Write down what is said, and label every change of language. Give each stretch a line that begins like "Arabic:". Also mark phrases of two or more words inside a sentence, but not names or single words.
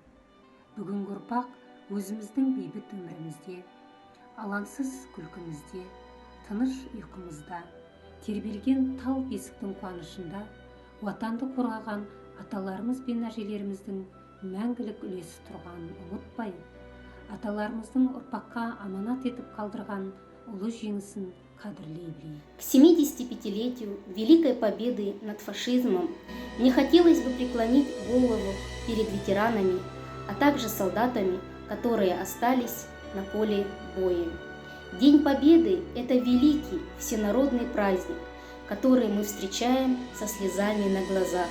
Kazakh: Бүгінгі ұрпақ өзіміздің бейбіт өмірімізде, алаңсыз күлкімізде, тыныш ұйқымызда, тербелген тал бесіктің қуанышында отанды қорғаған аталарымыз бен әжелеріміздің мәңгілік үлесі тұрғанын ұмытпай, аталарымыздың ұрпаққа аманат етіп қалдырған ұлы жеңісін қадірлей білейік.
Russian: К 75-летию Великой Победы над фашизмом мне хотелось бы преклонить голову перед ветеранами, а также солдатами, которые остались на поле боя. День Победы – это великий всенародный праздник, который мы встречаем со слезами на глазах.